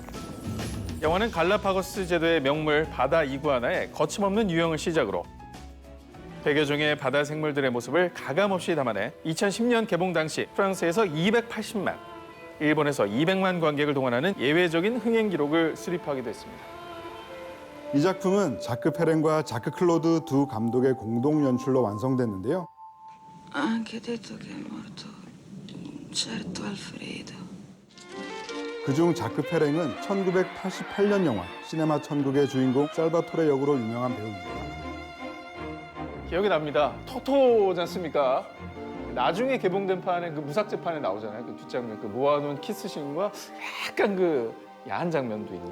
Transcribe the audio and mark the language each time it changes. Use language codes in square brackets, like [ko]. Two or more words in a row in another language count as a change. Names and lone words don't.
[ko] 영화는 갈라파고스 제도의 명물 바다 이구아나의 거침없는 유형을 시작으로 100여 종의 바다 생물들의 모습을 가감없이 담아내 2010년 개봉 당시 프랑스에서 280만, 일본에서 200만 관객을 동원하는 예외적인 흥행 기록을 수립하기도 했습니다. 이 작품은 자크 페렌과 자크 클로드 두 감독의 공동 연출로 완성됐는데요. [it] Anche detto che è morto certo Alfredo. [ko] 그중 자크 페렌은 1988년 영화 시네마 천국의 주인공 살바토레 역으로 유명한 배우입니다. 기억이 납니다. 토토지 않습니까? 나중에 개봉된 판에 그 무삭제판에 나오잖아요. 그 뒷장면, 그 모아놓은 키스신과 약간 그 야한 장면도 있는.